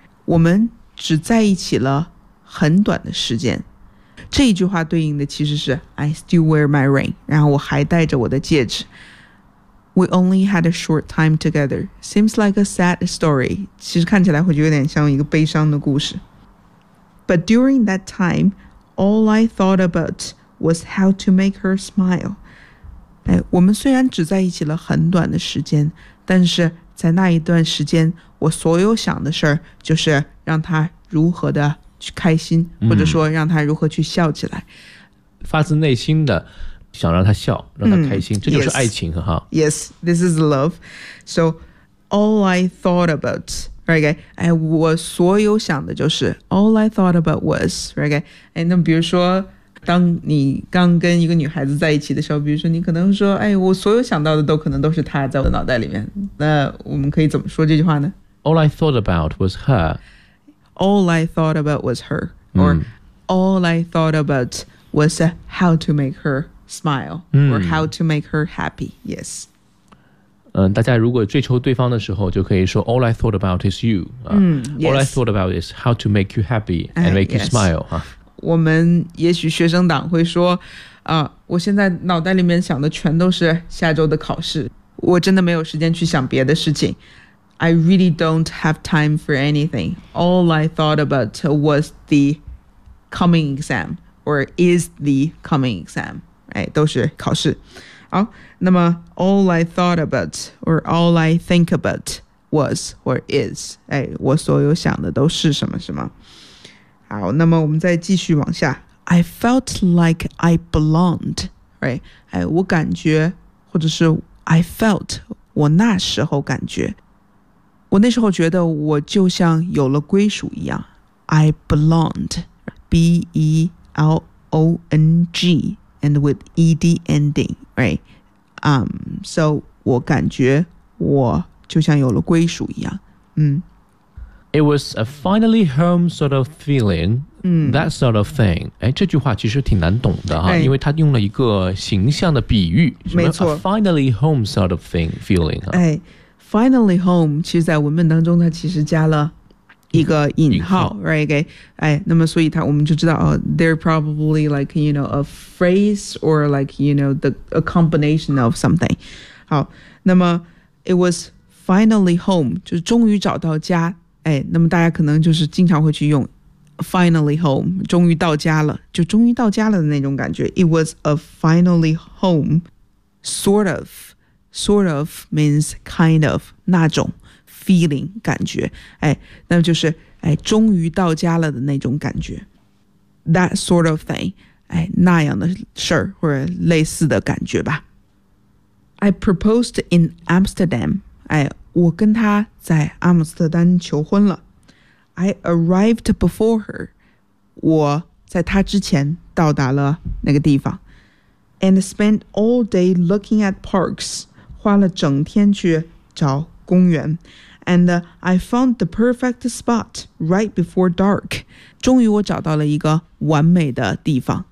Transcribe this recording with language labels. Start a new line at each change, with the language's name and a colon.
Chinese: 我们只在一起了很短的时间。这一句话对应的其实是
English: I still wear my ring,
Chinese: 然后我还戴着我的戒指。
English: We only had a short time together. Seems like a sad story.
Chinese: 其实看起来会有点像一个悲伤的故事。
English: But during that time, all I thought about was how to make her smile.
Chinese: 哎，我们虽然只在一起了很短的时间，但是在那一段时间我所有想的事儿就是让她如何的去开心，或者说让他如何去笑起来、嗯、发自内心的想让他笑，让他开心、嗯、这就是爱情。
English: yes, 哈 Yes, this is love. So all I thought about, right, okay,
Chinese: 我所有想的就是
English: All I thought about was, right, okay,
Chinese: 那比如说当你刚跟一个女孩子在一起的时候，比如说你可能说、哎、我所有想到的都可能都是她在我的脑袋里面，那我们可以怎么说这句话呢？
English: All I thought about was her All I thought about was her, or、嗯、 all I thought about was how to make her smile、嗯、 or how to make her happy. Yes.、
Chinese: 大家如果追求对方的时候就可以说
English: all I thought about is you.、 Yes. All I thought about is how to make you happy and make、 yes. you smile.、
Chinese: 我们也许学生党会说、我现在脑袋里面想的全都是下周的考试，我真的没有时间去想别的事情。
English: I really don't have time for anything. All I thought about was the coming exam, or is the coming exam.
Chinese: 哎，都是考试。好，那么
English: all I thought about, or all I think about was, or is.
Chinese: 哎，我所有想的都是什么什么。好，那么我们再继续往下。
English: I felt like I belonged, right?
Chinese: 哎，我感觉，或者是
English: I felt,
Chinese: 我那时候感觉。我那时候觉得我就像有了归属一样。
English: I belonged, B-E-L-O-N-G, and with E-D ending, right?
Chinese: So 我感觉我就像有了归属一样。
English: It was a finally home sort of feeling,that sort of thing.
Chinese: 哎，这句话其实挺难懂的哈，因为他用了一个形象的比喻，没错
English: ，a finally home sort of thing feeling.
Chinese: 哎 ，finally home 其实在文本当中它其实加了一个引号 ，right?
English: 给、okay?
Chinese: 哎，那么所以它我们就知道哦
English: ，they're probably like you know a phrase or like you know the a combination of something.
Chinese: 好，那么
English: it was finally home
Chinese: 就是终于找到家。哎，那么大家可能就是经常会去用。
English: Finally home,
Chinese: 终于到家了，就终于到家了的那种感觉。
English: It was a finally home, sort of. Sort of means kind of,
Chinese: 那种
English: feeling, 感觉。
Chinese: 哎，那就是哎，终于到家了的那种感觉。
English: That sort of thing,
Chinese: 哎，那样的事儿或者类似的感觉吧。
English: I proposed in Amsterdam,
Chinese: 哎，我跟他在阿姆斯特丹求婚了。
English: I arrived before her.
Chinese: 我在她之前到达了那个地方。
English: And spent all day looking at parks.
Chinese: 花了整天去找公园。
English: And I found the perfect spot right before dark.
Chinese: 终于我找到了一个完美的地方。